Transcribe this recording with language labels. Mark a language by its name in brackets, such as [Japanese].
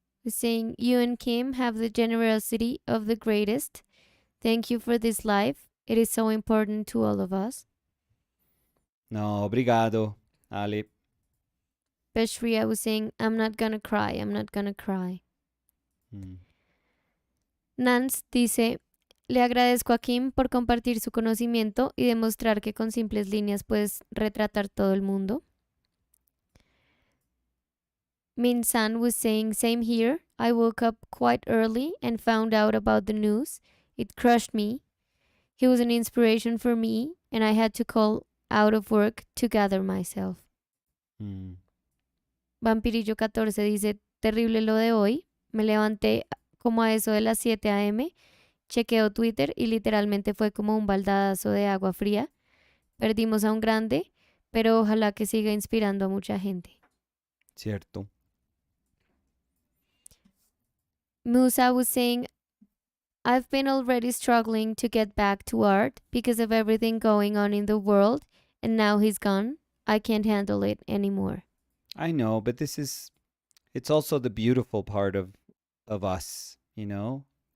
[English] Was saying, you and Kim have the generosity of the greatest. Thank you for this life. It is so important to all of us. [Portuguese] No, obrigado, Ali. [English] Beshria was saying, I'm not gonna cry, I'm not gonna cry. Mm. [Spanish] Nance dice, le agradezco a Kim por compartir su conocimiento y demostrar que con simples líneas puedes retratar todo el mundo. [English] Min San was saying, same here. I woke up quite early and found out about the news. It crushed me. He was an inspiration for me, and I had to call out of work to gather myself. Mm. [Spanish] Vampirillo 14 dice, terrible lo de hoy. Me levanté como a eso de las 7 a.m., chequeo Twitter y literalmente fue como un baldadazo de agua fría. Perdimos a un grande, pero ojalá que siga inspirando a mucha gente. Cierto. [English] Musa was saying, I've been already struggling to get back to art because of everything going on in the world, and now he's gone. I can't handle it anymore. I know, but it's also the beautiful part of us, you know?